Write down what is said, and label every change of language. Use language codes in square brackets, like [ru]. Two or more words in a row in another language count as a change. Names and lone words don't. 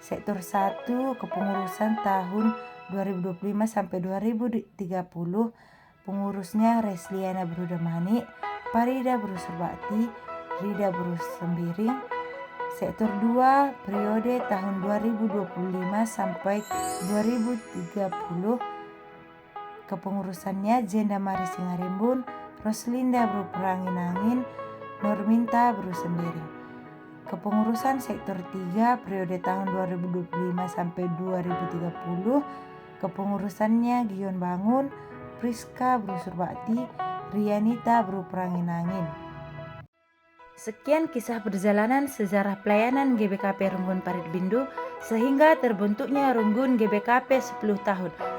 [id] Sektor 1 kepengurusan tahun 2025 sampai 2030, pengurusnya Resliana Bro Damani, Parida Bro Surbakti, Rida Bro Sembiring. Sektor 2 periode tahun 2025 sampai 2030, kepengurusannya Jenda Mari Singarimbun, Roslinda Bro Peranginangin, Norminta Bro Sembiring. Kepengurusan Sektor 3 periode tahun 2025 sampai 2030, kepengurusannya Gion Bangun, Priska Bro Surbakti, Rianita Bro Peranginangin. Sekian kisah perjalanan sejarah pelayanan GBKP Runggun Paribindu sehingga terbentuknya Runggun GBKP 10 tahun.